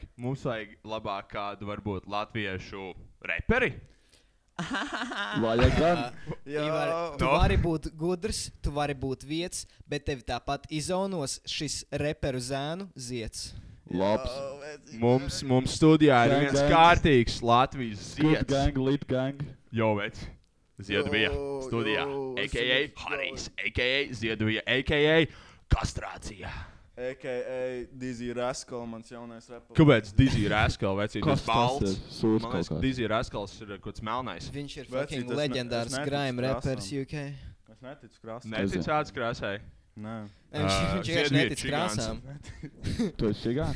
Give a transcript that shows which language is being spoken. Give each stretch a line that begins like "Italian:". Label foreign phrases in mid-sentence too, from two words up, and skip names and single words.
Latvian: Mums vajag labāk kādu varbūt latviešu reperi. Vajag gan. Ivar, tu vari būt gudrs, tu vari būt vietas, bet tevi tāpat izonos šis reperu zēnu ziets. Labs. Mums studijā ir viens kārtīgs Latvijas ziets.
English: Good gang, lit gang.
Latvian: Jo, vec. Ziedvija studijā. A.k.a. Harijs. A.k.a. Ziedvija. A.k.a. Kastrācija. A.k.a. Dizzy Rascal, mans jaunais reperis. Kāpēc Dizzy Rascal, vecīt? Kas tas ir? Sūds Man kaut liekas, kāds. Dizzy Rascals ir kaut kāds melnais. Viņš ir Vecīt, fucking es leģendārs neticu grime reperis krāsām. UK. Es neticu krāsām. Netic āds krāsai. Nē. Viņš vienkārši Ziedvija netic čigāns. krāsām. Tu esi čigāns?